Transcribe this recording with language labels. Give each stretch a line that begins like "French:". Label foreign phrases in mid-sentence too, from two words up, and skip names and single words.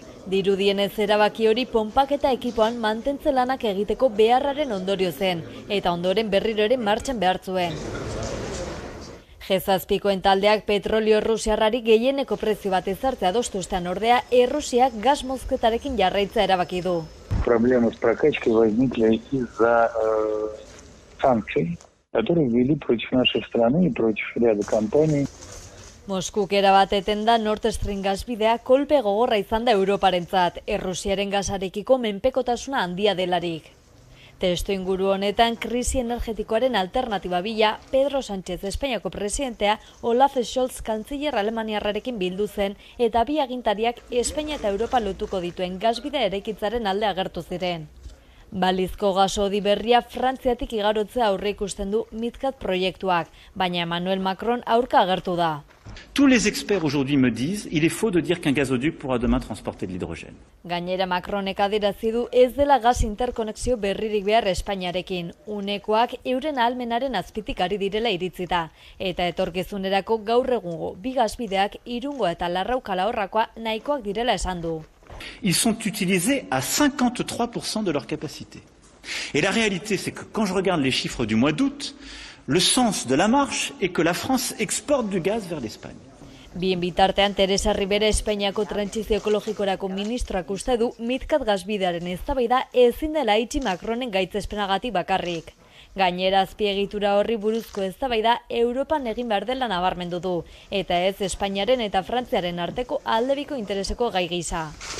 Basque: Dirudienez erabaki hori ponpak eta ekipoan mantentze lanak egiteko beharraren ondorio zen, eta ondoren berriro ere martxan behar zuen. G7koen taldeak petrolio errusiarrari gehieneko prezio bat ezartzea adostuztean ordea, Errusiak gas mozketarekin jarraitza erabaki du.
Russian: Проблемы с прокачкой возникли из-за санкций, которые ввели против нашей страны и против ряда компаний.
Basque: Moskuk erabat eten da Nord Stream gasbidea kolpe gogorra izan da Europarentzat, Errusiaren gasarekiko menpekotasuna handia delarik. Testuinguru honetan krisi energetikoaren alternatiba bila, Pedro Sánchez Espainiako presidentea Olaf Scholz kantziller alemaniarrarekin bildu zen eta bi agintariak Espainia eta Europa lotuko dituen gasbidea eraikitzaren alde agertu ziren. Balizko gasodi berria Frantziatik igarotzea aurre ikusten du Midcat proiektuak, baina Emmanuel Macron aurka agertu da.
French: Tous les experts aujourd'hui me disent il est faux de dire qu'un gazoduc pourra demain transporter de l'hydrogène.
Basque: Gainera Macronek adierazi du ez dela gas interkonexio berririk behar Espainiarekin. Unekoak euren ahalmenaren azpitik ari direla iritzita. Eta etorkizunerako gaur egungo bi gasbideak Irungo eta Larraul-Kalahorrakoa nahikoak direla esan du.
French: Ils sont utilisés à 53% de leur capacité. Et la réalité, c'est que quand je regarde les chiffres du mois d'août, le sens de la marche est que la France exporte du gaz vers l'Espagne.
Basque: Bien bitartean, Teresa Ribera Espainiako trantsizio ekologikorako ministroak uste du Midcat gasbidearen eztabaida ezin dela itxi Macronen gaitzespenagatik bakarrik. Gainera azpiegitura horri buruzko eztabaida Europan egin behar dela nabarmendu du, eta ez Espainiaren eta Frantziaren arteko aldebiko intereseko gai gisa.